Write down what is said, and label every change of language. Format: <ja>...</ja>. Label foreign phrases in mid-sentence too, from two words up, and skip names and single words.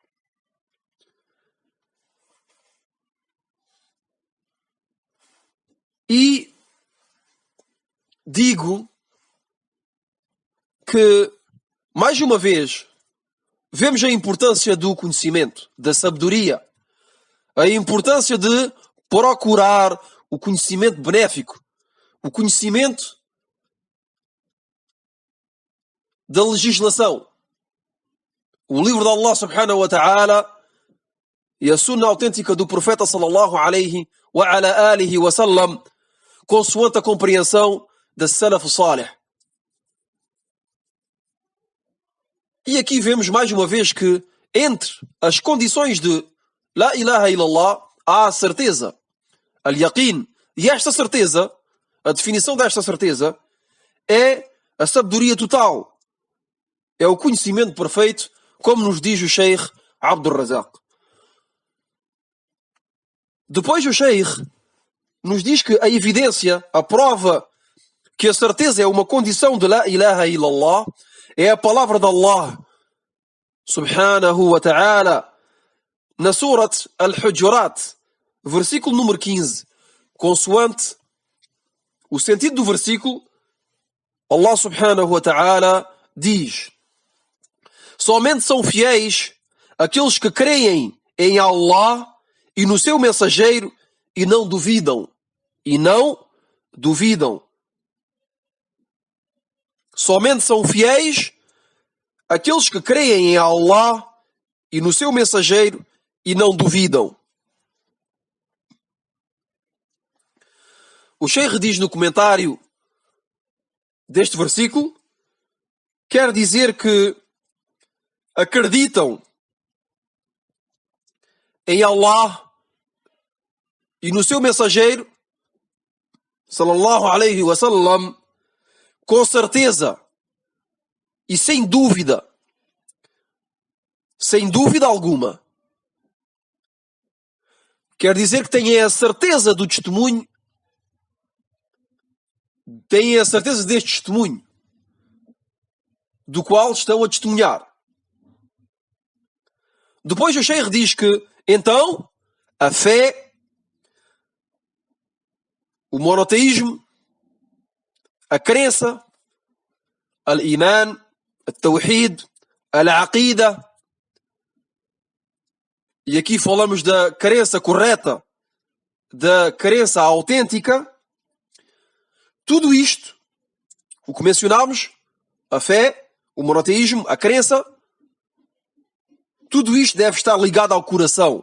<pt>E digo que, mais uma vez, vemos a importância do conhecimento, da sabedoria, a importância de procurar o conhecimento benéfico, o conhecimento da legislação. O livro de Allah</pt> <ar>سبحانه وتعالى</ar> <pt>e a sunna autêntica do profeta</pt> <ar>صلى الله عليه وعلى آله وسلم,</ar> <pt>consoante a compreensão da</pt> <ar>السلف الصالح.</ar> <pt>E aqui vemos mais uma vez que entre as condições de</pt> <ar>لا إله إلا الله</ar> <pt>há a certeza, al-yaqin. E esta certeza, a definição desta certeza, é a sabedoria total, é o conhecimento perfeito, como nos diz o Sheikh Abdul Razak. Depois o Sheikh nos diz que a evidência, a prova que a certeza é uma condição de</pt> <ar>لا إله إلا الله,</ar> <pt>é a palavra de Allah</pt> <ar>سبحانه وتعالى</ar> <pt>na Surat Al-Hujurat, versículo número 15, consoante o sentido do versículo, Allah</pt> <ar>سبحانه وتعالى</ar> <pt>diz: somente são fiéis aqueles que creem em Allah e no seu mensageiro e não duvidam. Somente são fiéis aqueles que creem em Allah e no seu mensageiro e não duvidam. O Sheikh diz no comentário deste versículo, quer dizer que acreditam em Allah e no seu mensageiro</pt> <ar>صلى الله عليه وسلم</ar> <pt>com certeza e sem dúvida alguma. Quer dizer que têm a certeza do testemunho, têm a certeza deste testemunho do qual estão a testemunhar. Depois o Sheikh diz que, então, a fé, o monoteísmo, a crença,</pt> <ar>الإيمان، التوحيد، العقيدة,</ar> <pt>e aqui falamos da crença correta, da crença autêntica, tudo isto, o que mencionámos, a fé, o monoteísmo, a crença, tudo isto deve estar ligado ao coração.</pt>